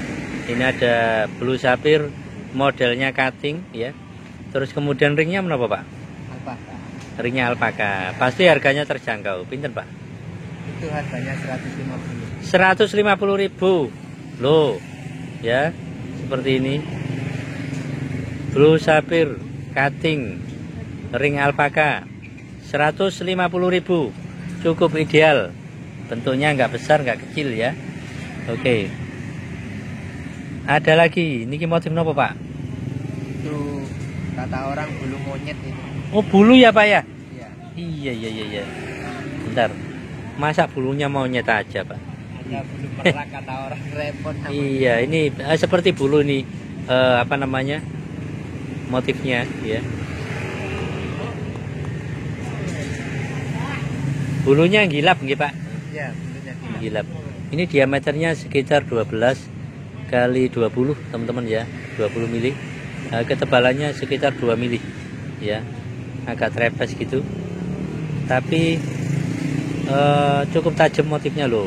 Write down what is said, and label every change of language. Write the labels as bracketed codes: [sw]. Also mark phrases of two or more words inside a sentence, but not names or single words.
[id] Ini ada [en] blue sapphire [id] modelnya cutting ya. Terus kemudian ringnya berapa Pak? Alpaka. Ringnya alpaka. Pasti harganya terjangkau. [jv] Pinten Pak? [id] Itu harganya 150. 150.000. Loh. Ya. Seperti ini. [en] Blue sapphire cutting ring [id] alpaka. 150.000. Cukup ideal. Bentuknya nggak besar, nggak kecil ya. Oke. Ada lagi. Niki motif apa Pak? Itu kata orang bulu monyet itu. Oh bulu ya Pak ya? Iya. Iya. Bentar. Masa bulunya monyet aja Pak? Ada bulu merak kata orang, repot namanya. Iya ini seperti bulu nih. Apa namanya? Motifnya ya. Bulunya gilap nggih Pak? Iya, bulunya gila. Gilap. Ini diameternya sekitar 12 kali 20 teman-teman ya. 20 mili. Ketebalannya sekitar 2 mili ya. Agak trepes gitu. Tapi cukup tajam motifnya loh.